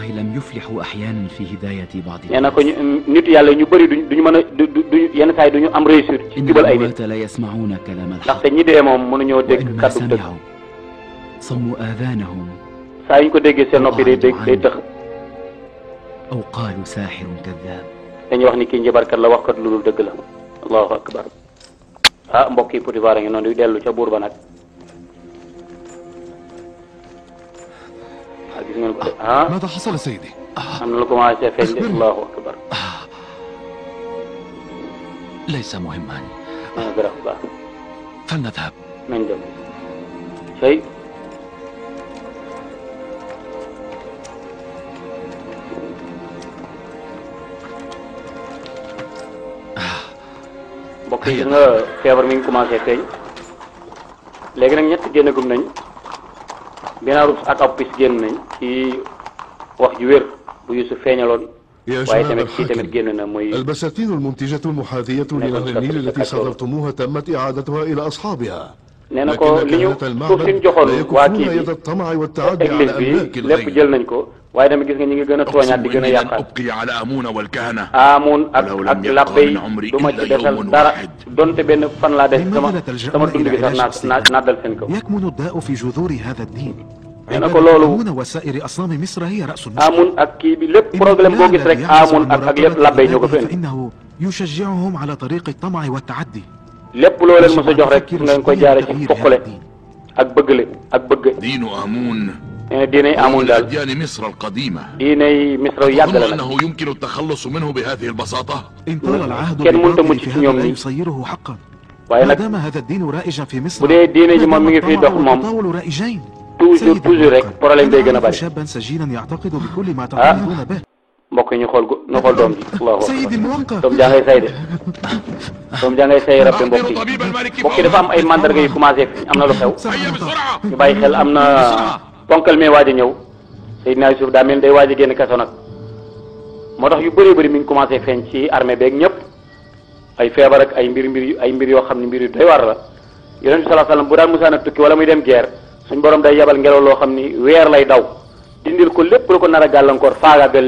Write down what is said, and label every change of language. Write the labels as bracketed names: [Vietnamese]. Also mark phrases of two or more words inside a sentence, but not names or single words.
[Wolof] nee na ko nit yàlla ñu bëri duñu mën a duñu yenn saa yi duñu am réussite ci jubal ay nit ndaxte ñi dee moom mënuñoo dégg kàddu dëgg saa yu ñu ko déggee seen noppi day dégg day tëx dañuy wax ni kii njabarkat la waxkat lu dul dëgg la [Arabic] الله أكبر [Wolof] mbokk yi Potifar a ngi noonu di dellu ca buur ba nag gis ngeen ko [Arabic] ماذا حصل سيدي؟ [Wolof] am na lu commencé feeñ de [Arabic] الله أكبر ليس مهما [Wolof] garab baax [Arabic] فلنذهب [Wolof] nañ dem sey mbokk yi gis nga feebar mi ngi commencé feeñ léegi nag ñett génnagum nañ binaaru ak ab pis génn nañ ci wax ju wér bu Youssouf feeñaloon waaye tamit kii tamit génn na muy [Arabic] البساتين المنتجة المحاذية لنهر النيل التي صادرتموها تمت إعادتها إلى أصحابها [Wolof] nee na ko li ñu suuf si ñu joxoon waa kii bi église bi lépp jël nañ ko waaye tamit gis nga ñu ngi gën a tooñaat di gën a yàqaat Amun ak labbe yi du ma ci desal dara donte benn fan laa des sama dund gi sax naa dal seen kaw nee na ko loolu [Arabic] آمون وسائر أصنام مصر هي رأس المشكلة. [Wolof] Amun ak kii bi lépp problème boo gis rek Amun ak lépp labbe ñoo ko fi indi. [Arabic] فإنه يشجعهم على طريق الطمع والتعدي. [Wolof] lépp loo leen mos a jox rek nga koy jaare ci foqale ak bëggale ak bëgg. [Arabic] دين آمون [Wolof] nee na diinay Amun daal [Arabic] أديان مصر القديمة. [Wolof] diinay Misra yàgg la [Arabic] أظن [Wolof] nag. [Arabic] أنه يمكن التخلص منه بهذه البساطة. إن طال العهد [Wolof] kenn mënta [Arabic] بالباطل [Wolof] mucc [Arabic] في [Wolof] ci [Arabic] هذا [Wolof] ñoom [Arabic] لا [Wolof] nii. [Arabic] يصيره حقا. [Wolof] waaye [Arabic] ما [Wolof] nag [Arabic] دام هذا الدين رائجا في مصر [Wolof] bu dee diine ji moom mi ngi fiy dox moom [Arabic] التطاول رائجين. [Wolof] toujours rek problème day gën a bari. [Arabic] شابا سجينا يعتقد بكل ما تعتقدون به. [Wolof] mbokk yi ñu xool ñu xool doom ji. [Arabic] allahu سيدي akbar الموقر. [Wolof] doom jaa ngay say de doom jaa ngay say rabbi mbokk yi mbokk yi dafa am ay mandarga yu commencé am na lu xew. [Arabic] هيا بسرعة. [Wolof] ñu bàyyi xel am na ponkal mee waaj a ñëw Seydina Yusuf daa mel day waaj a génn kaso nag moo tax yu bëree bëri mi ngi commencé feeñ ci armée beeg ñëpp ay feebar ak ay mbir yoo xam ne mbir yu doy war la yonent bi [Arabic] صلى الله عليه وسلم [Wolof] bu daan musaan a tukki wala muy dem guerre suñ borom day yabal ngelaw loo xam ni weer lay daw dindil ko lépp lu ko nar a gàllankoor faagaagal